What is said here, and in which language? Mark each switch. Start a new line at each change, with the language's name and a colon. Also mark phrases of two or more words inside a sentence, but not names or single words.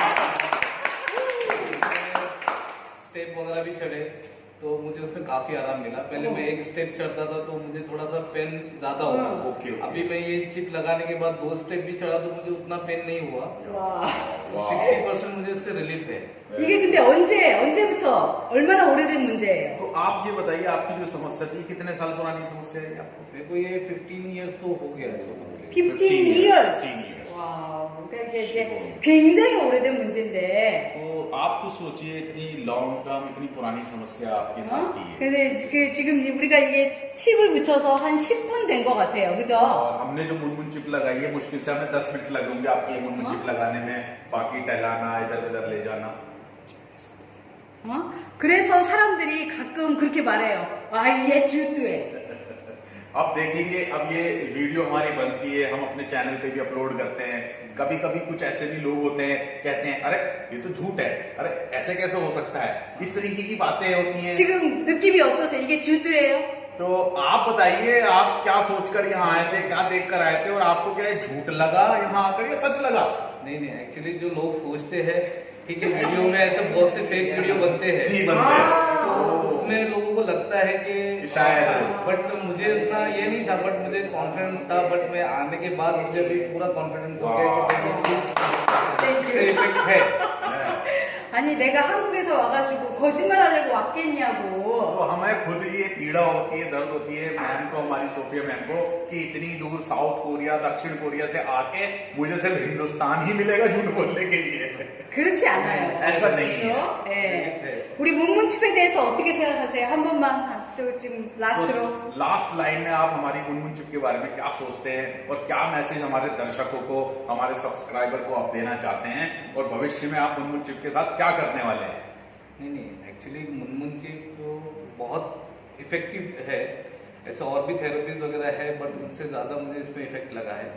Hindi: स्टेप वगैरह भी चढ़े तो मुझे उसमें काफी आराम मिला। पहले मैं एक स्टेप चढ़ता था तो मुझे थोड़ा सा पेन ज्यादा होता था। ओके। अभी मैं ये चिप लगाने के बाद 2 स्टेप भी चढ़ा तो मुझे उतना पेन नहीं हुआ।
Korean: 와.
Hindi: 60% मुझे इससे रिलीफ है।
Korean: 이게 근데 언제부터 얼마나 오래된 문제예요?
Hindi: तो आप ये बताइए, आपकी जो समस्या थी कितने साल पुरानी समस्या है आपको? मेरे को ये 15 इयर्स तो हो गया इसको।
English: 15 years. 15 years।
Korean: 와, 그러니까 이게 이제 굉장히 오래된 문제인데.
Hindi: तो आप खुद सोचिए, इतनी
English: long term,
Hindi: इतनी पुरानी समस्या आपके साथ की है।
Korean: 근데 지금 우리가 이게 칩을 붙여서 한 10분 된 것 같아요. 그죠?
Hindi: और हमने जो मुनमुन चिप लगाई है, मुश्किल से हमें 10 मिनट लग होंगे आपकी मुनमुन चिप लगाने में, बाकी टहलाना, इधर उधर ले जाना।
Korean: 그래서 사람들이 가끔 그렇게 말해요. 아, 얘 주투해.
Hindi: अब देखेंगे, अब ये वीडियो हमारी बनती है, हम अपने चैनल पे भी अपलोड करते हैं। कभी कभी कुछ ऐसे भी लोग होते हैं, कहते हैं अरे ये तो झूठ है, अरे ऐसे कैसे हो सकता है, इस तरीके की बातें होती हैं।
Korean: 지금 느낌이 어떠세요? 이게 주투예요?
Hindi: तो आप बताइए, आप क्या सोचकर यहाँ आए थे, क्या देखकर आए थे, और आपको क्या ये झूठ लगा यहाँ आकर या सच लगा? नहीं नहीं, एक्चुअली जो लोग सोचते हैं, ठीक है, वीडियो में ऐसे बहुत से
English: fake video
Hindi: बनते हैं जी, बनते हैं। तो उसमें लोगों को लगता है कि शायद। बट मुझे उतना ये नहीं था, बट मुझे कॉन्फिडेंस था, बट मैं आने के बाद मुझे भी पूरा कॉन्फिडेंस हो गया कि इफेक्ट है।
Korean: 아니 내가 한국에서 와가지고 거짓말하려고 왔겠냐고.
Hindi: तो हमें खुद ये पीड़ा होती है, दर्द होती है मैम को, हमारी सोफिया मैम को, कि इतनी दूर साउथ कोरिया, दक्षिण कोरिया से आके मुझे सिर्फ हिंदुस्तान ही मिलेगा झूठ बोलने के लिए।
Korean: 그렇지 않아요.
Hindi: ऐसा नहीं है।
Korean: 그렇죠? 예. 우리 문문집에 대해서 어떻게 생각하세요? 한 번만 지금 라스트로.
Hindi: तो
English: last line
Hindi: में आप हमारी मुनमुन चिप के बारे में क्या सोचते हैं, और क्या मैसेज हमारे दर्शकों को, हमारे सब्सक्राइबर को आप देना चाहते हैं, और भविष्य में आप मुनमुन चिप के साथ क्या करने वाले हैं? नहीं, एक्चुअली मुनमुन चिप तो बहुत इफेक्टिव है, ऐसा और भी थेरेपीज वगैरह है, बट उनसे ज्यादा मुझे इसमें इफेक्ट लगा है।